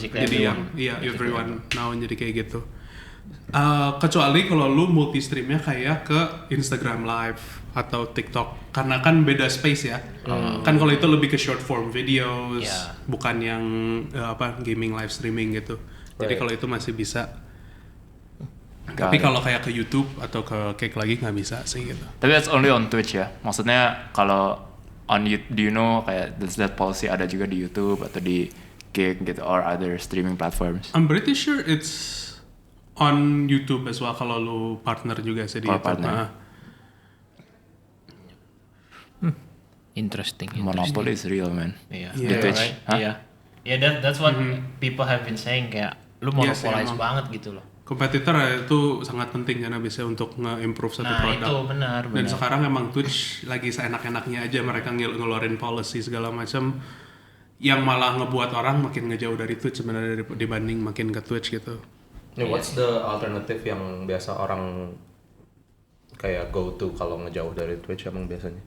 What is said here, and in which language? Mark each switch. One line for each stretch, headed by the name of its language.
Indonesian: Jadi
English: everyone now
Indonesian: jadi kayak gitu. Kecuali kalau lu multi streamnya kayak ke Instagram Live atau TikTok, karena kan beda space ya. Kan kalau itu lebih ke short form videos, bukan yang gaming live streaming gitu. Jadi kalau itu masih bisa. Tapi kalau kayak ke YouTube atau ke Cake lagi nggak bisa sih gitu. Tapi
English: that's only on Twitch ya.
Indonesian: Maksudnya kalau
English: on YouTube, do you know kayak does that policy
Indonesian: ada juga di
English: YouTube
Indonesian: atau di Cake gitu
English: or other streaming platforms? I'm pretty sure it's on YouTube as well
Indonesian: kalau lu partner juga sih di
English: YouTube. Interesting. Monopoly is real, man.
Indonesian: Di Twitch.
English: Right? That's what people have been saying,
Indonesian: kayak lu monopolize banget gitu loh. Kompetitor itu sangat penting karena bisa untuk nge-improve satu produk. Itu benar. Dan sekarang emang Twitch lagi seenak-enaknya aja mereka ngeluarin policy segala macam yang malah ngebuat orang makin ngejauh dari Twitch sebenarnya dibanding makin ke Twitch gitu.
English: What's the alternative
Indonesian: yang biasa orang kayak
English: go to
Indonesian: kalau ngejauh dari Twitch emang biasanya?